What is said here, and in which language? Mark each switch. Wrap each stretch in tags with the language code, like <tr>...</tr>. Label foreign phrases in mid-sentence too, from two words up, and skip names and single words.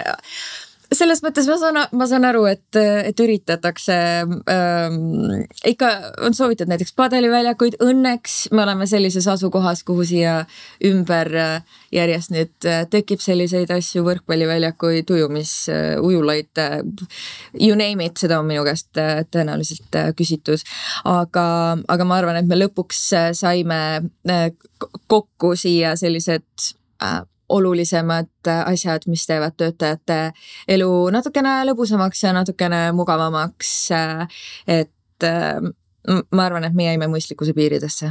<et>Selles mõttes ma saan aru, et üritatakse, ikka on soovitud näiteks padeliväljakuid, õnneks me oleme sellises asukohas, kuhu siia ümber järjest nüüd tekib selliseid asju, võrkpalliväljakuid, ujulaid,</et> <en>you name it,</en> <et>seda on minu käest tõenäoliselt küsitud. Aga ma arvan, et me lõpuks saime kokku siia sellised olulisemad asjad, mis teevad töötajate elu natukene lõbusamaks ja natukene mugavamaks, et ma arvan, et me jäime mõistlikkuse piiridesse.</et>